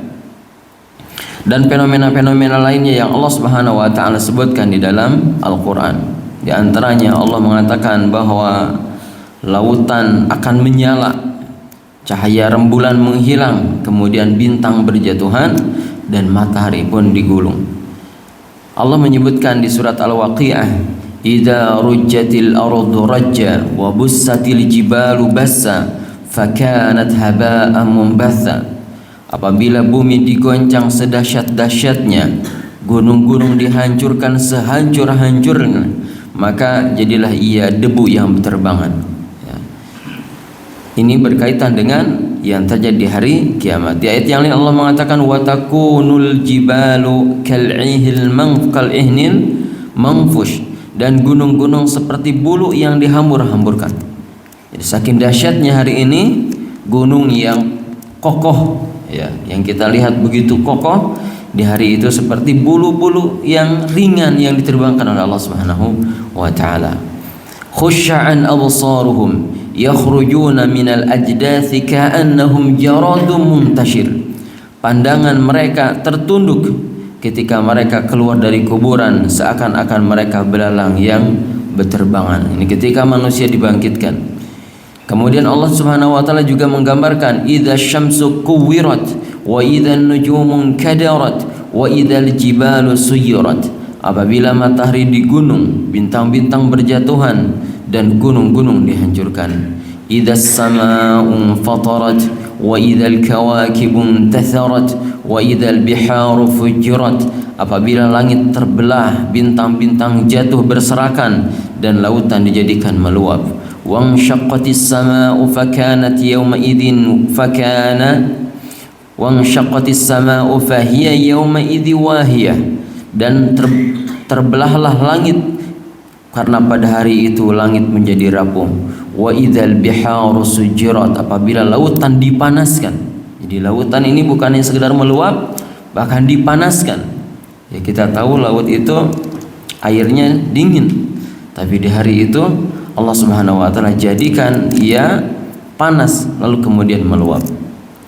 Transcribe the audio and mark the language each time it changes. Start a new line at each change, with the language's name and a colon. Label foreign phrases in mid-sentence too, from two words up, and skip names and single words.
Indonesian: Dan fenomena-fenomena lainnya yang Allah
Arabic: سبحانه وتعالى
Indonesian: sebutkan di dalam Al-Qur'an. Di antaranya Allah mengatakan bahwa lautan akan menyala, cahaya rembulan menghilang, kemudian bintang berjatuhan dan matahari pun digulung. Allah menyebutkan di surat Al-Waqiah,
Arabic: إذا رجت الأرض رجا وبست الجبال بسا فكانت هباء منبثا.
Indonesian: Apabila bumi digoncang sedahsyat-dahsyatnya, gunung-gunung dihancurkan sehancur-hancurnya, maka jadilah ia debu yang berterbangan. Ini berkaitan dengan yang terjadi di hari kiamat. Di ayat yang lain Allah mengatakan
Arabic: وتكون الجبال كالعهن المنفوش,
Indonesian: dan gunung-gunung seperti bulu yang dihambur-hamburkan. Jadi saking dahsyatnya hari ini, gunung yang kokoh, yang kita lihat begitu kokoh, di hari itu seperti bulu-bulu yang ringan yang diterbangkan oleh Allah
Arabic: سبحانه وتعالى. خشعا أبصارهم يخرجون من الأجداث كأنهم جراد منتشر.
Indonesian: Pandangan mereka tertunduk ketika mereka keluar dari kuburan, seakan-akan mereka belalang yang berterbangan. Ini ketika manusia dibangkitkan. Kemudian Allah
Arabic: سبحانه وتعالى
Indonesian: juga menggambarkan
Arabic: إذا الشمس كورت وإذا النجوم كدرت وإذا الجبال سيرت.
Indonesian: Apabila matahari digunung, bintang-bintang berjatuhan dan gunung-gunung dihancurkan.
Arabic: إذا السماء فطرت وإذا الكواكب انتثرت وإذا البحار فجرت.
Indonesian: Apabila langit terbelah, bintang-bintang jatuh berserakan dan lautan dijadikan meluap.
Arabic: وانشقت السماء فكانت يومئذ وانشقت السماء فهي يومئذ واهية.
Indonesian: Dan terbelahlah langit karena pada hari itu langit menjadi rapuh.
Arabic: وإذا البحار سجرت.
Indonesian: Apabila lautan dipanaskan. Jadi lautan ini bukan hanya sekedar meluap, bahkan dipanaskan. Kita tahu laut itu airnya dingin, tapi di hari itu Allah
Arabic: سبحانه وتعالى
Indonesian: jadikan ia panas lalu kemudian meluap.